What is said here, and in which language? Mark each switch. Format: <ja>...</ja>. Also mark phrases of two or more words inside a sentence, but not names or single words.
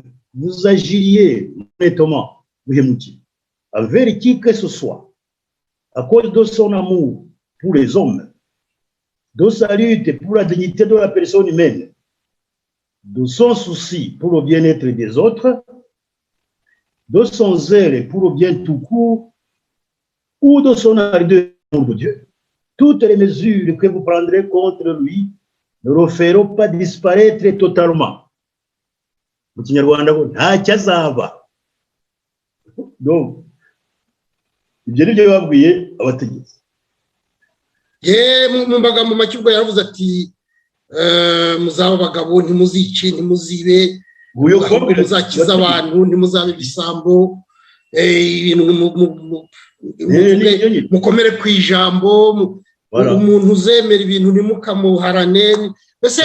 <fr>vous agiriez honnêtement ou hémoutina, envers qui que ce soit, à cause de son amour pour les hommes, de sa lutte pour la dignité de la personne humaine, de son souci pour le bien-être des autres, de son zèle pour le bien tout court, ou de son ardeur pour de Dieu, toutes les mesures que vous prendrez contre lui ne le feront pas disparaître totalement.</fr> <rw>Mu Kinyarwanda ngo ntacyo azaba. Donc, ibyo ni byo babwiye abategetsi. Mu magambo make ubwo yaravuze ati muzaba abagabo ntimuzice ntimuzibe muzakiza abantu ntimuzabe ibisambo mukomere ku ijambo umuntu uzemera ibintu ntimukamuharane mbese</rw>